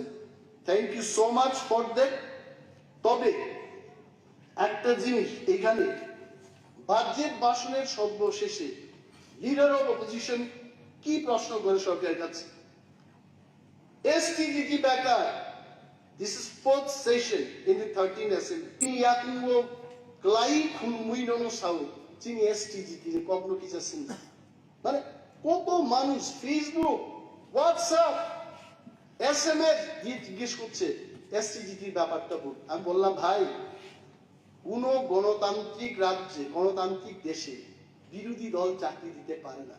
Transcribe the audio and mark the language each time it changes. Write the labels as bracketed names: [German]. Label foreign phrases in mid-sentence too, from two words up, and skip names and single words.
[English] thank you so much for that. [Bangla] তবে একটা জিনিস, এখানে বাজেট ভাষণের সর্বশেষে [English] leader of opposition [Bangla] কি প্রশ্ন করে সরকারের কাছে? STGT বেকার, [English] this is fourth session in the 13th assembly. [Kok Borok] Yakungo klai khunmuinono sau chini STGT je kogno kichasin. [Bangla] মানে কত মানুষ ফেসবুক, হোয়াটসঅ্যাপ, SMS দিয়ে জিজ্ঞেস করছে STGT ব্যাপারটা বল। আমি বললাম ভাই, কোন গণতান্ত্রিক রাজ্যে, গণতান্ত্রিক দেশে বিরোধী দল চাকরি দিতে পারে না।